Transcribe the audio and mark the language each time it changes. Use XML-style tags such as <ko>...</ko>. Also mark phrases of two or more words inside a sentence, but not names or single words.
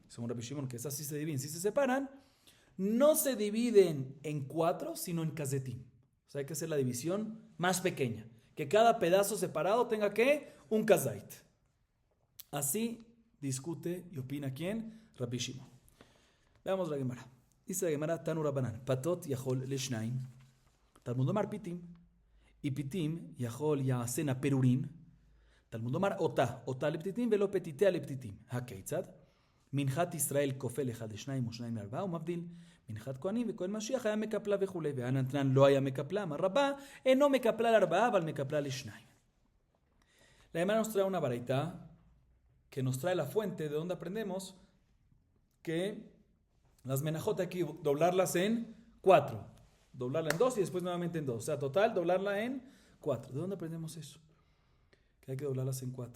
<es>Según Rabbi Shimon, que esas sí se dividen, sí se separan, no se dividen en 4, sino en kazetim. O sea, hay que hacer la división más pequeña. Que cada pedazo separado tenga ¿qué? Un kazait. Así discute y opina ¿quién? Rabbi Shimon. Veamos la Gemara. Dice la Gemara:</es> <he>תנו רבנן פתות יכול לשניים תלמוד לומר פתים,</he> <es>y</es> <he>פתים יכול יעשנה פירורין תלמוד לומר אותה פתיתים ולא פתיתיה לפתיתים. הכיצד? מנחת ישראל קופל אחד לשניים ושניים לארבעה ומבדיל. מנחת כהנים וכהן משיח היה מקפלה וכולי. והנתנן לא היה מקפלה, אמר רבה, אינו מקפלה לארבעה, אבל מקפלה לשניים.</he> <es>La Gemara nos trae una baraita que nos trae la fuente de donde aprendemos que las menajot hay que doblarlas en 4. Doblarla en 2 y después nuevamente en 2. O sea, total, doblarla en 4. ¿De dónde aprendemos eso? Que hay que doblarlas en 4.</es>